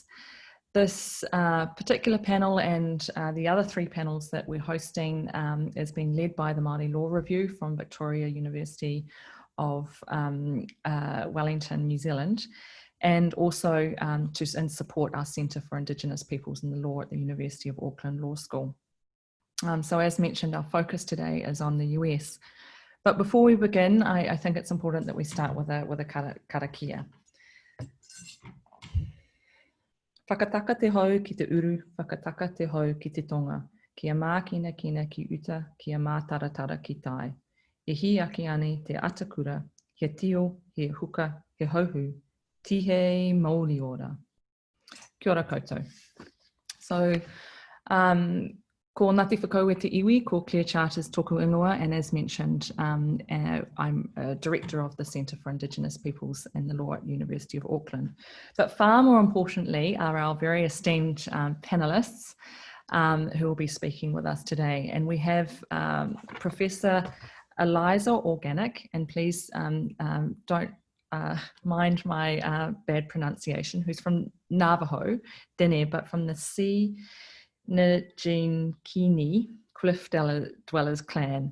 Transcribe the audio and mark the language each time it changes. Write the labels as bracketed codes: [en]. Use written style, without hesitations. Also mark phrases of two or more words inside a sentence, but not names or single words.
[en] This particular panel and the other three panels that we're hosting is being led by the Māori Law Review from Victoria University of Wellington, New Zealand, and also to support our Centre for Indigenous Peoples in the Law at the University of Auckland Law School. So as mentioned, our focus today is on the US. But before we begin, I think it's important that we start with a karakia. [mi] Whakataka te hau ki te uru, whakataka te hau ki te tonga, kia mākina kina ki uta, kia mātaratara ki tai. E hi aki ane te atakura, he tio, he huka, he hauhu, tihei mauri ora. Kia ora koutou. So, ko Ngāti Whakau te iwi, ko Claire Charters tōku ingoa, [en] and as mentioned, I'm a director of the Centre for Indigenous Peoples in the Law at the University of Auckland. But far more importantly are our very esteemed panellists who will be speaking with us today. And we have Professor Aliza Organick, and please don't mind my bad pronunciation, who's from Navajo, Dene, but from the Njinkini Cliff Dwellers clan.